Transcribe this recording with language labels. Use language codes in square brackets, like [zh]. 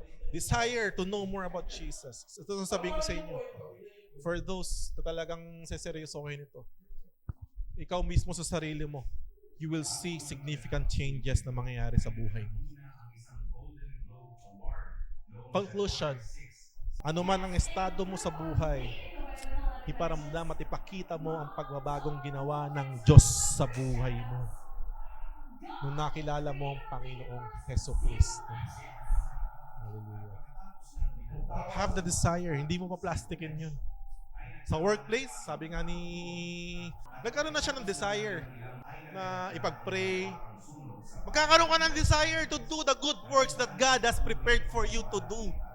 [en] Desire to know more about Jesus. [tl] Ito ang sabihin ko sa inyo. [en] For those [tl] na talagang seseryosohin ito. Ikaw mismo sa sarili mo, [en] you will see significant changes [tl] na mangyayari sa buhay mo. Conclusion. Ano man ang estado mo sa buhay, iparamdam at ipakita mo ang pagbabagong ginawa ng Diyos sa buhay mo. nung nakilala mo ang Panginoong Heso Kristo. Hallelujah. [en] Have the desire. [tl] Hindi mo pa plastikin yun. Sa workplace, sabi nga nagkaroon na siya ng desire na ipag-pray. Magkakaroon ka ng [en] desire to do the good works that God has prepared for you to do.